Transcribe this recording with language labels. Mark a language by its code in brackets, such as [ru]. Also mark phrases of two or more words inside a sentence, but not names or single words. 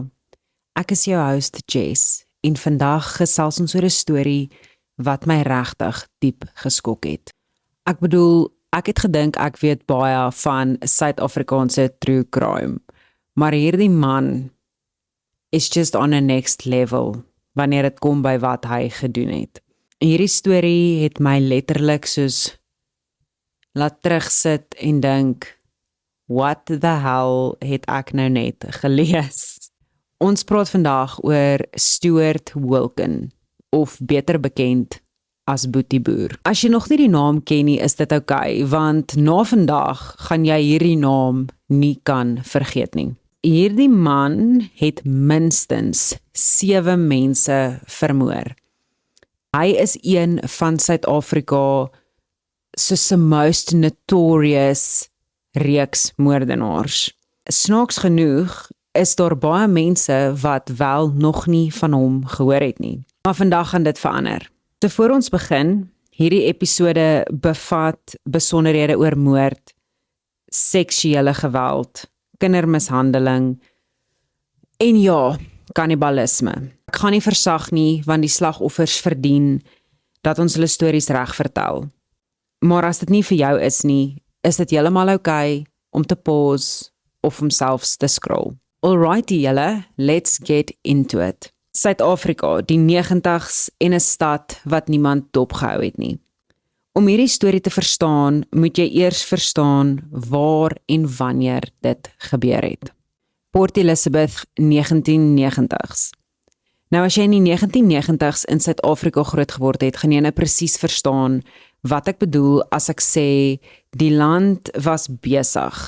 [af] Ek is jou host Jess en vandag gesels ons oor 'n storie wat my regtig diep geskok het. Ek bedoel, ek het gedink ek weet baie van Suid-Afrikaanse [en] true crime, [af] maar hierdie man is [en] just on a next level [af] wanneer dit kom by wat hy gedoen het. En hierdie storie het my letterlik soos laat terugsit en dink, [en] what the hell [af] het ek nou net gelees? Ons praat vandag oor Stuart Wilken, of beter bekend as Boetie Boer. As jy nog nie die naam ken nie, is dit okay, want na vandag gaan jy hierdie naam nie kan vergeet nie. Hierdie man het minstens 7 mense vermoor. Hy is een van Suid-Afrika soos [en] the most notorious [af] reeks moordenaars. Snaaks genoeg is daar baie mense wat wel nog nie van hom gehoor het nie. Maar vandag gaan dit verander. So voor ons begin, hierdie episode bevat besonderhede oor moord, seksuele geweld, kindermishandeling en ja, kannibalisme. Ek gaan nie versag nie, want die slagoffers verdien dat ons hulle stories reg vertel. Maar as dit nie vir jou is nie, is dit heeltemal okay om te pause of om selfs te scroll. Alrighty julle, [en] let's get into it. [af] Suid-Afrika, die 90s en 'n stad wat niemand dopgehou het nie. Om hierdie storie te verstaan, moet jy eers verstaan waar en wanneer dit gebeur het. Port Elizabeth, 1990s. Nou as jy in die 1990s in Suid-Afrika groot geword het, gaan jy nou presies verstaan wat ek bedoel as ek sê, die land was besig.